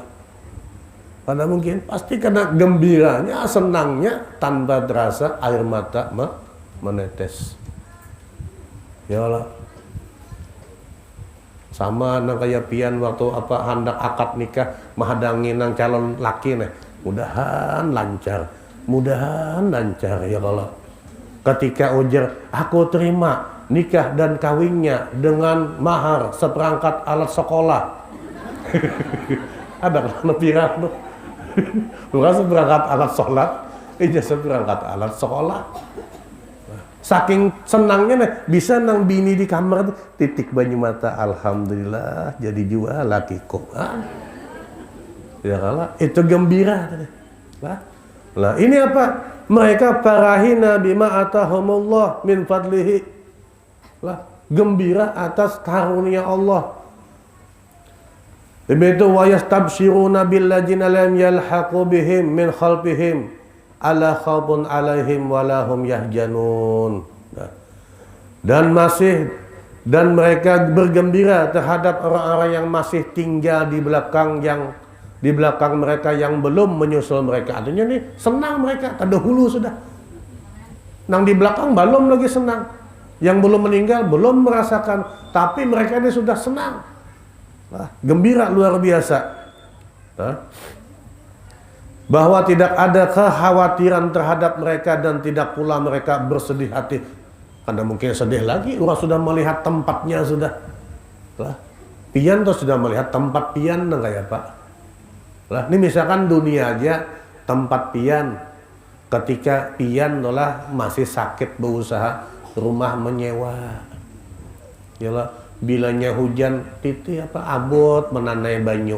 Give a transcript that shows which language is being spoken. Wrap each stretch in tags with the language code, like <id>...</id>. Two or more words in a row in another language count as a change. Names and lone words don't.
<id>Kada mungkin, pasti karena gembiranya, senangnya tanpa terasa air mata menetes. Yalah.</id> <bjn>Sama nang kaya pian waktu apa hendak akad nikah mahadangi nang calon laki nih.</bjn> <id>Mudahan lancar ya Allah. Ketika ujar, aku terima nikah dan kawinnya dengan mahar seperangkat alat sekolah.</id> <bjn>Ada kan pirang tuh.</bjn> <id>Bukan seperangkat alat sholat, ini seperangkat alat sekolah. Saking senangnya nih,</id> <bjn>bisa nang bini di kamar titik banyu mata, alhamdulillah jadi jua lakiku. Ya kalah, itu gembira.</bjn> <id>Nah ini apa? Mereka</id> <ar>فرحين بما آتاهم الله من فضله.</ar> <id>Lah, gembira atas karunia Allah.</id> <ar>Begitu ويستبشرون بالذين لم يلحقوا بهم من خلفهم ألا خوف عليهم ولا هم يحزنون.</ar> <id>Dan mereka bergembira terhadap orang-orang yang masih tinggal di belakang mereka yang belum menyusul mereka.</id> <bjn>Artinya nih senang mereka, ada hulu sudah. Nang di belakang belum lagi senang.</bjn> <id>Yang belum meninggal belum merasakan, tapi mereka ini sudah senang. Gembira luar biasa. Bahwa tidak ada kekhawatiran terhadap mereka dan tidak pula mereka bersedih hati. Karena mungkin sedih lagi, orang sudah melihat tempatnya sudah.</id> <bjn>Pian tuh sudah melihat tempat pian kayak Pak.</bjn> <id>Ini misalkan dunia aja tempat pian. Ketika pian adalah masih sakit berusaha rumah menyewa.</id> <bjn>Yalah, bilanya hujan titi abot menanai banyu.</bjn>